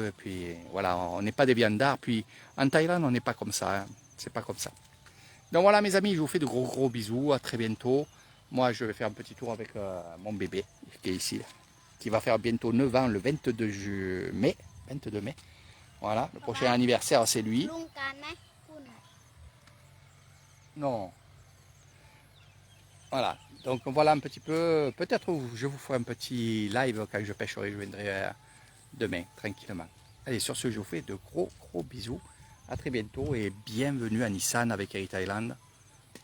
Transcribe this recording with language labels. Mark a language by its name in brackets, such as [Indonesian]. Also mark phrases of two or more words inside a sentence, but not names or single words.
[French] Et puis voilà, on n'est pas des viandards. Puis en Thaïlande, on n'est pas comme ça. Hein. C'est pas comme ça. Donc voilà mes amis, je vous fais de gros bisous, à très bientôt. Moi je vais faire un petit tour avec mon bébé qui est ici, qui va faire bientôt 9 ans le 22 mai. Voilà, le prochain anniversaire c'est lui. [Thai] ลุงการไหมคุณ [French] Non. Voilà, donc voilà un petit peu, peut-être je vous ferai un petit live quand je pêcherai, je viendrai demain tranquillement. Allez, sur ce je vous fais de gros bisous. À très bientôt et bienvenue à Nissan avec Air Thailand.